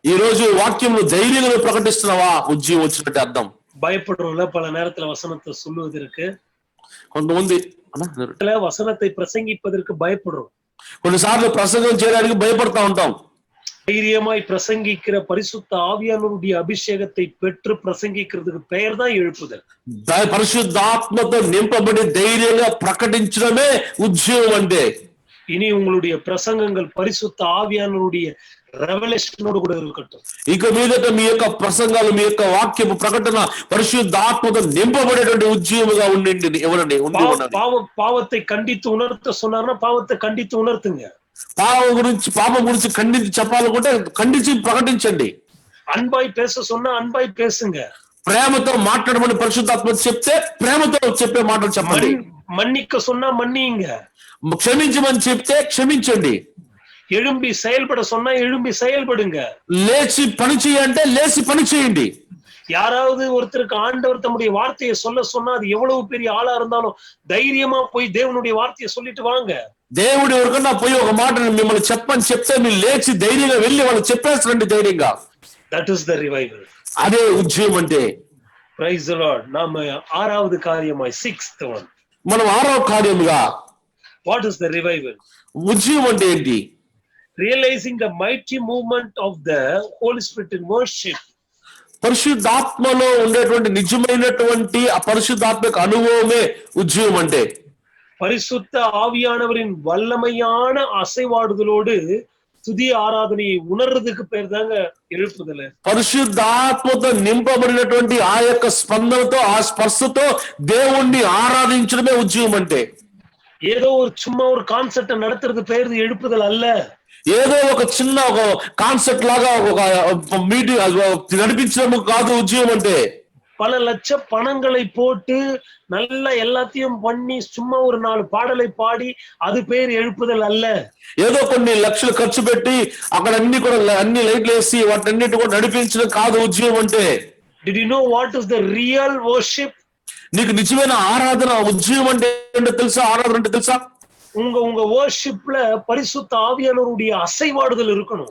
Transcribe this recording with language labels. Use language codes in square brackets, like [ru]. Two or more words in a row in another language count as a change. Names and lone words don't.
[te] ఈ రోజు వాక్యంలో ధైర్యంగా ప్రకటిస్తున్నావా, ఉద్యమం వచ్చినట్టు అర్థం. [ta] பயப்படுறோம்ல பல நேரத்துல வசனத்தை சொல்லுவதற்கு, [te] కొంతమంది [ta] வசனத்தை பிரசங்கிப்பதற்கு பயப்படுறோம். [te] కొన్నిసార్లు ప్రసంగం చేయడానికి భయపడతా ఉంటాం. [ta] தைரியமாய் பிரசங்கிக்கிற பரிசுத்த ஆவியானவருடைய அபிஷேகத்தை பெற்று பிரசங்கிக்கிறதுக்கு பெயர் தான் எழுப்புதல். [te] పరిశుద్ధాత్మతో నింపబడి ధైర్యంగా ప్రకటించడమే ఉద్యమం అంటే. [ta] இனி உங்களுடைய பிரசங்கங்கள் பரிசுத்த ஆவியானவருடைய ரெவலேஷனோடு கூட இருக்கட்டும். [te] ఇక మీదట మీ యొక్క ప్రసంగాలు, మీ యొక్క వాక్యపు ప్రకటన పరిశుద్ధాత్మతో నింపబడేటువంటి ఉద్యమంగా ఉండండి. ఎవరండి [ta] பாவத்தை கண்டித்து உணர்த்த சொன்னார்னா பாவத்தை கண்டித்து உணர்த்துங்க. [te] పాపం గురించి ఖండించి చెప్పాలనుకుంటే ఖండించి ప్రకటించండి. [ta] அன்பாய் பேச சொன்னா அன்பாய் பேசுங்க. [te] ప్రేమతో మాట్లాడమని పరిశుద్ధాత్మ చెప్తే ప్రేమతో చెప్పే మాటలు చెప్పండి. [ta] மன்னிக்க சொன்னா மன்னிங்க. [te] క్షమించమని చెప్తే క్షమించండి. [ta] எழும்பி செயல்பட சொன்னா எழும்பி செயல்படுங்க. [te] లేచి పని చేయంటే లేచి పని చేయండి. [ta] யாராவது ஒருத்தருக்கு ஆண்டவர் தம்முடைய வார்த்தையை சொல்ல சொன்னா, அது எவ்வளவு பெரிய ஆளா இருந்தாலும் தைரியமா போய் தேவனுடைய வார்த்தையை சொல்லிட்டு வாங்க. [te] దేవుడు ఎవరికన్నా పోయి ఒక మాటను మిమ్మల్ని చెప్పని చెప్తే మీరు లేచి ధైర్యంగా వెళ్ళి వాళ్ళు చెప్పేస్తారండి ధైర్యంగా. [en] That is the revival. [te] అదే ఉద్యమం అంటే. [en] Praise the Lord. [te] నామ ఆరవది కార్యమై [en] sixth one. [te] మనం ఆరవ కార్యముగా [en] What is the revival? [te] ఉద్యమం అంటే ఏంటి? [en] Realizing the mighty movement of the Holy Spirit in worship. [te] పరిశుద్ధాత్మలో ఉండేటువంటి నిజమైనటువంటి ఆ పరిశుద్ధాత్మక అనుభవమే ఉద్యమం అంటే. [ta] பரிசுத்த ஆவியானவரின் வல்லமையான அசைவாடுதலோடு துதி ஆராதனையை உணர்றதுக்கு பேர் தாங்க எழுப்புதல். [te] పరిశుద్ధాత్మతో నింపబడినటువంటి ఆ యొక్క స్పందనతో, ఆ స్పర్శతో దేవుణ్ణి ఆరాధించడమే ఉద్యమం అంటే. [ta] ஏதோ ஒரு சும்மா ஒரு கான்செப்ட் நடத்துறது பேர் எழுப்புதல் அல்ல. [te] ఏదో ఒక చిన్న ఒక కాన్సెప్ట్ లాగా ఒక మీటింగ్ నడిపించడం కాదు ఉద్యమం అంటే. [ta] பல லட்ச பணங்களை போட்டு நல்லா எல்லாத்தையும் பண்ணி சும்மா ஒரு 4 பாடலை பாடி அது பேர் எழுப்புதல் அல்ல. [te] ఏదో కొన్ని లక్షలు ఖర్చు పెట్టి అక్కడ అన్ని లైట్లు వేసి వాటన్నిటి కూడా నడిపించడం కాదు ఉద్యమం అంటే. [en] Did you know what is the real worship? [te] నీకు నిజమైన ఆరాధన ఉద్యమం అంటే ఏంటో తెలుసా? ఆరాధన అంటే తెలుసా? [ta] உங்க worshipல பரிசுத்த ஆவியானவருடைய அசைவாடுதல் இருக்கணும்.